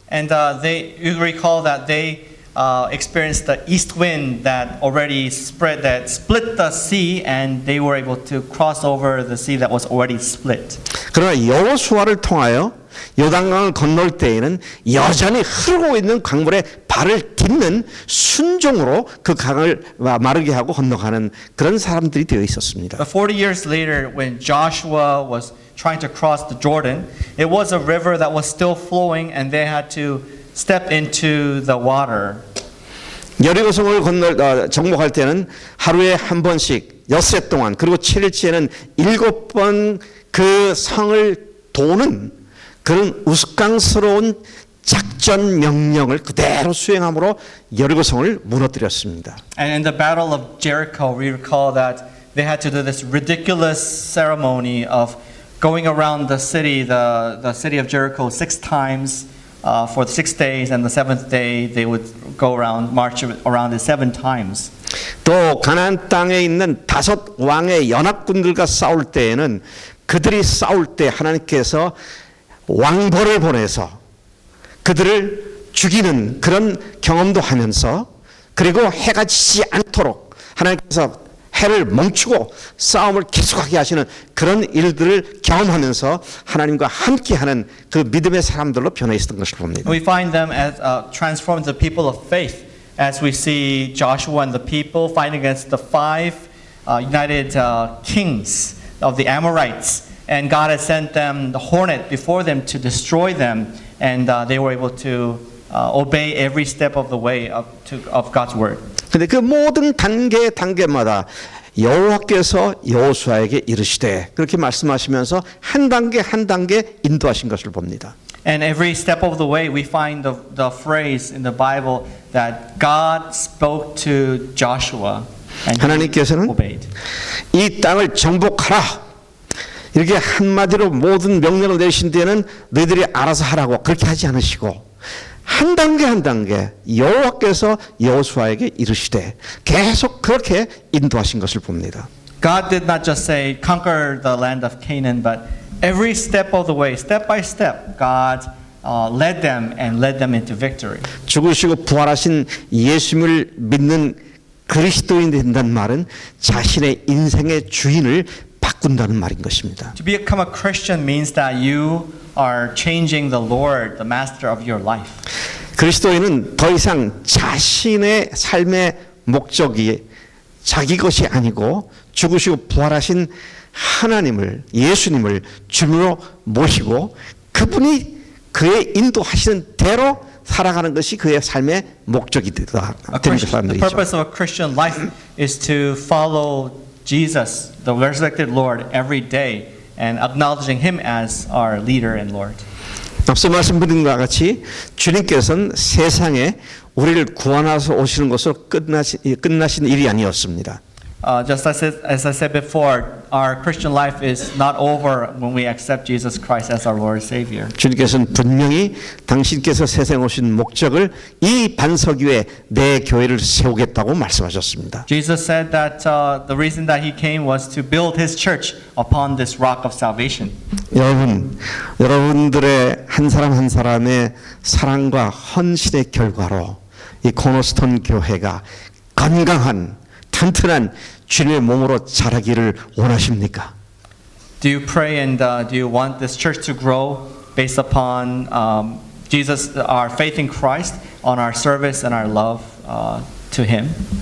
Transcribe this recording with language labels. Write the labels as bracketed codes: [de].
[en] And you recall that they experienced the east wind that already split the sea, and they were able to cross over the sea that was already split. [ko] 그러나 여호수아를 통하여 요단강을 건널 때에는 여전히 흐르고 있는 강물에 발을 딛는 순종으로 그 강을 마르게 하고 건너가는 그런 사람들이 되어 있었습니다. [en] But 40 years later, when Joshua was trying to cross the Jordan, it was a river that was still flowing, and they had to step into the water. [ko] 여리고성을 정복할 때는 하루에 한 번씩 엿새 동안 그리고 7일째는 7번 그 성을 도는 그런 우스꽝스러운 작전 명령을 그대로 수행함으로 여리고성을 무너뜨렸습니다. [en] And in the battle of Jericho, we recall that they had to do this ridiculous ceremony of going around the city of Jericho 6 times. For 6 days, and the 7th day they would go around, march around it 7 times. [ko] 또 가나안 땅에 있는 5 왕의 연합군들과 싸울 때에는 그들이 싸울 때 하나님께서 왕벌을 보내서 그들을 죽이는 그런 경험도 하면서 그리고 해가 지지 않도록 하나님께서 해를 멈추고 싸움을 계속하게 하시는 그런 일들을 경험하면서 하나님과 함께하는 그 믿음의 사람들로 변해 있었던 것을 봅니다. [en] We find them as transformed the people of faith, as we see Joshua and the people fighting against the 5 united kings of the Amorites, and God had sent them the hornet before them to destroy them, and they were able to obey every step of the way of God's word. [ko] 근데 그 모든 단계마다 여호와께서 여호수아에게 이르시되 그렇게 말씀하시면서 한 단계 한 단계 인도하신 것을 봅니다. [en] And every step of the way, we find the phrase in the Bible that God spoke to Joshua and he [ko] 하나님께서는 [en] obeyed. [ko] 이 땅을 정복하라. 이렇게 한마디로 모든 명령을 내리신 뒤에는 너희들이 알아서 하라고 그렇게 하지 않으시고 한 단계 한 단계 여호와께서 여호수아에게 이르시되 계속 그렇게 인도하신 것을 봅니다. [en] God did not just say, conquer the land of Canaan, but every step of the way, step by step, God led them and led them into victory. [ko] 죽으시고 부활하신 예수님을 믿는 그리스도인이 된다는 말은 자신의 인생의 주인을 바꾼다는 말인 것입니다. [en] To become a Christian means that you are changing the Lord, the master of your life. [ko] 그리스도인은 더 이상 자신의 삶의 목적이 자기 것이 아니고 죽으시고 부활하신 하나님을 예수님을 주님으로 모시고 그분이 그의 인도하시는 대로 살아가는 것이 그의 삶의 목적이 되는 [en] The [ko] 사람들이죠. [en] purpose of a Christian life is to follow Jesus, the resurrected Lord, every day and acknowledging Him as our leader and Lord. [ko] 앞서 말씀드린 것과 같이 주님께서는 세상에 우리를 구원하셔 오시는 것으로 끝나신 일이 아니었습니다. [en] Just as I said before, our Christian life is not over when we accept Jesus Christ as our Lord and Savior. [ko] 주님께서는 분명히 당신께서 세상에 오신 목적을 이 반석 위에 내 교회를 세우겠다고 말씀하셨습니다. [en] Jesus said that the reason that He came was to build His church upon this rock of salvation. [ko] 여러분들의 한 사람 한 사람의 사랑과 헌신의 결과로 이 코너스톤 교회가 건강한 튼튼한 주님의 몸으로 자라기를 원하십니까? [en] Do you pray and do you want this church to grow based upon Jesus, our faith in Christ, on our service and our love to Him?